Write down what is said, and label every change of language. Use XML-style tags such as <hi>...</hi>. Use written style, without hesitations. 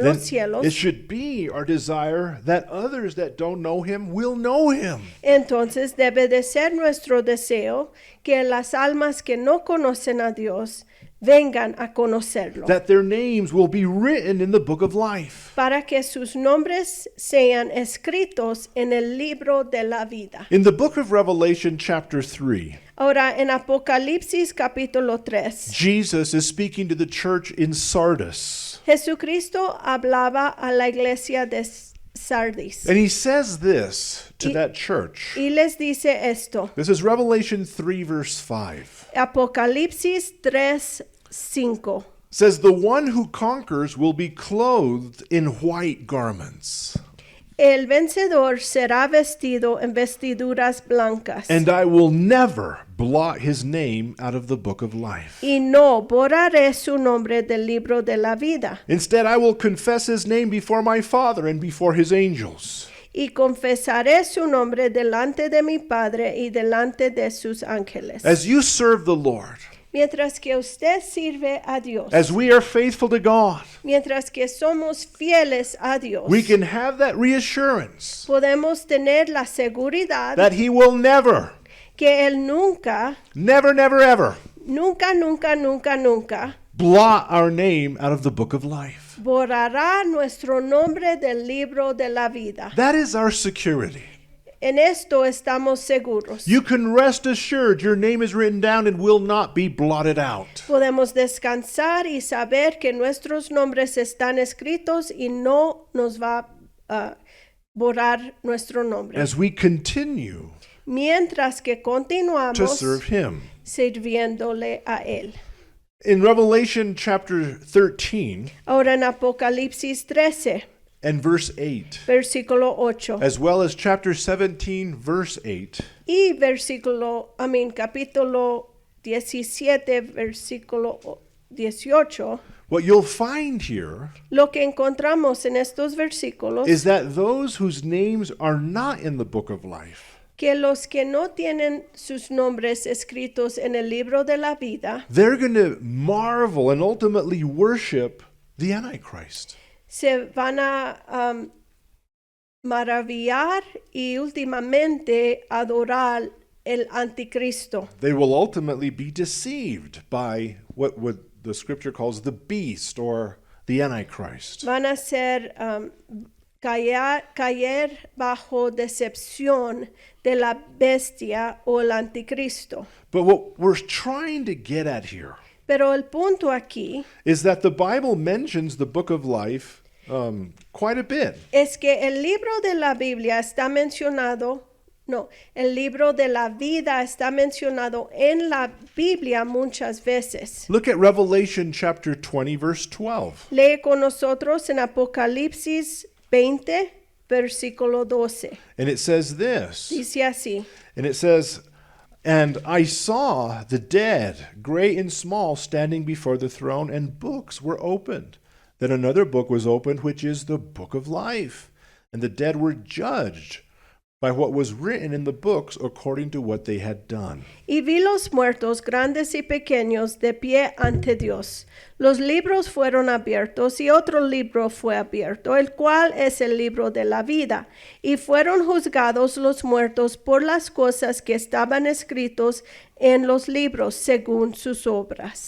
<en>then</en> <es>los cielos,</es> <en>it should be our desire that others that don't know Him will know Him.</en> <es>entonces debe de ser nuestro deseo que las almas que no conocen a Dios vengan a conocerlo,</es> <en>That their names will be written in the book of life.</en> <es>para que sus nombres sean escritos en el libro de la vida.</es> <en>In the book of Revelation, chapter 3,</en> <es>Ahora, en Apocalipsis capítulo 3,</es> <en>Jesus is speaking to the church in Sardis.</en> <es>Jesucristo hablaba a la iglesia de Sardis</es> <en>And He says this to</en> <es>Y-</es> <en>that church.</en> <es>y les dice esto.</es> <en>This is Revelation 3, verse 5.</en> <es>Apocalipsis 3:5.</es> <en>Says, the one who conquers will be clothed in white garments,</en> <es>El vencedor será vestido en vestiduras blancas</es> <en>and I will never blot his name out of the book of life.</en> <es>y no borraré su nombre del libro de la vida.</es> <en>Instead, I will confess his name before my Father and before his angels.</en> <es>Y confesaré su nombre delante de mi Padre y delante de sus ángeles.</es> <en>As you serve the Lord,</en> <es>Mientras que usted sirve a Dios,</es> <en>as we are faithful to God,</en> <es>mientras que somos fieles a Dios,</es> <en>we can have that reassurance</en> <es>podemos tener la seguridad</es> <en>that He will never,</en> <es>que Él nunca,</es> <en>never, never, ever</en> <es>nunca, nunca, nunca, nunca</es> <en>blot our name out of the book of life.</en> <es>borrará nuestro nombre del libro de la vida.</es> <en>That is our security.</en> <es>En esto estamos seguros.</es> <en>You can rest assured your name is written down and will not be blotted out.</en> <es>Podemos descansar y saber que nuestros nombres están escritos y no nos va a borrar nuestro nombre.</es> <en>As we continue</en> <es>Mientras que</es> <en>to</en> <es>continuamos</es> <en>serve Him.</en> <es>sirviéndole a Él.</es> <en>In Revelation chapter 13</en> <es>Ahora en Apocalipsis 13,</es> <en>and verse 8,</en> <es>versículo 8,</es> <en>as well as chapter 17, verse 8,</en> <es>y capítulo 17, versículo 18,</es> <en>what you'll find here</en> <es>lo que encontramos en estos versículos</es> <en>is that those whose names are not in the book of life,</en> <es>que los que no tienen sus nombres escritos en el libro de la vida</es> <en>they're going to marvel and ultimately worship the Antichrist.</en> <es>se van a maravillar y últimamente adorar el anticristo.</es> <en>They will ultimately be deceived by what the scripture calls the beast or the Antichrist.</en> <es>Van a ser caer bajo decepción de la bestia o el anticristo.</es> <en>But what we're trying to get at here</en> <es>Pero el punto aquí</es> <en>is that the Bible mentions the book of life quite a bit.</en> <es>es que el libro de la Biblia está mencionado, no, el libro de la vida está mencionado en la Biblia muchas veces.</es> <en>Look at Revelation chapter 20, verse 12.</en> <es>Lee con nosotros en Apocalipsis 20, versículo 12.</es> <en>And it says this.</en> <es>Dice así:</es> <en>And it says, "And I saw the dead, great and small, standing before the throne, and books were opened. Then another book was opened, which is the book of life. And the dead were judged by what was written in the books according to what they had done."</en> <es>Y vi los muertos, grandes y pequeños, de pie ante Dios. Los libros fueron abiertos y otro libro fue abierto, el cual es el libro de la vida. Y fueron juzgados los muertos por las cosas que estaban escritos en los libros según sus obras.</es>